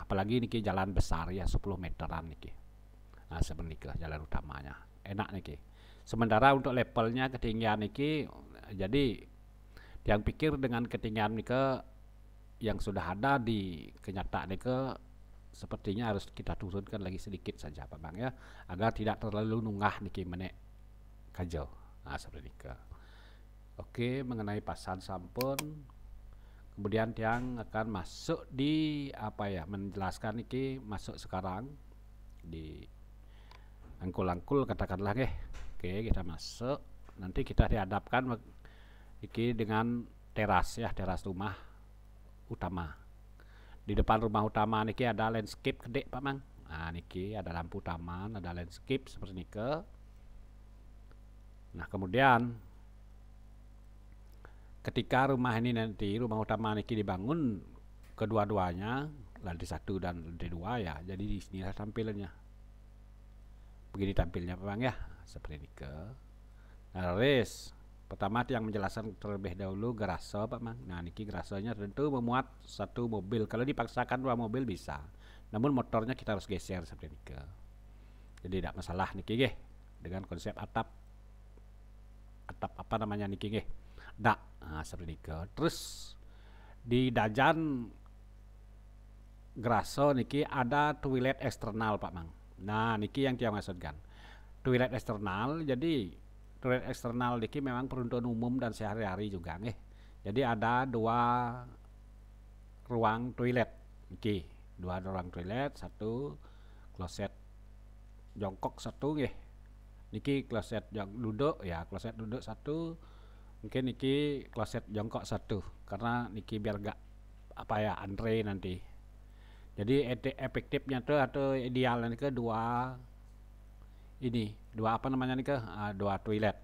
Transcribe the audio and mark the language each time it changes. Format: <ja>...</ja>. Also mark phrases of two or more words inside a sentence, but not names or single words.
<id>Apalagi niki jalan besar ya, 10 meteran niki. Nah, seperti niki jalan utamanya. Enak niki. Sementara untuk levelnya ketinggian niki, jadi yang pikir dengan ketinggian nike yang sudah ada di kenyataan nike sepertinya harus kita turunkan lagi sedikit saja Pak Bang ya, agar tidak terlalu nunggah</id> <ban>niki menek kajo.</ban> <id>Nah, seperti nike. Oke, mengenai pasan sampun, kemudian tiang akan masuk di apa ya, menjelaskan niki masuk sekarang di angkul-angkul katakanlah nggih. Oke, kita masuk. Nanti kita dihadapkan iki dengan teras ya, teras rumah utama. Di depan rumah utama niki ada landscape gede Pak Mang. Nah, niki ada lampu taman, ada landscape seperti niki. Nah, kemudian ketika rumah ini nanti, rumah utama niki dibangun kedua-duanya, lantai 1 dan lantai 2 ya. Jadi di sinilah tampilannya. Begini tampilnya Pak Bang ya, seperti ini ke. Nah, res pertama yang menjelaskan terlebih dahulu garase Pak Bang. Nah, niki garasenya tentu memuat satu mobil. Kalau dipaksakan 2 mobil bisa, namun motornya kita harus geser seperti ini ke. Jadi tidak masalah</id> <ban>niki nggih,</ban> <id>dengan konsep atap apa namanya</id> <ban>niki nggih,</ban> <id>dak. Nah, seperti ini ke. Terus di dajan garase niki ada toilet eksternal Pak Bang. Nah, niki yang dia maksudkan. Toilet eksternal, jadi toilet eksternal niki memang peruntukan umum dan sehari-hari juga nih. Jadi ada 2 ruang toilet niki, 2 ruang toilet, 1 kloset jongkok 1 nggih. Niki kloset duduk ya, kloset duduk 1. Mungkin niki kloset jongkok 1 karena niki biar gak apa ya, antre nanti. Jadi efektifnya tuh atau idealnya ke 2 ini, 2 apa namanya nih ke, 2 toilet.</id>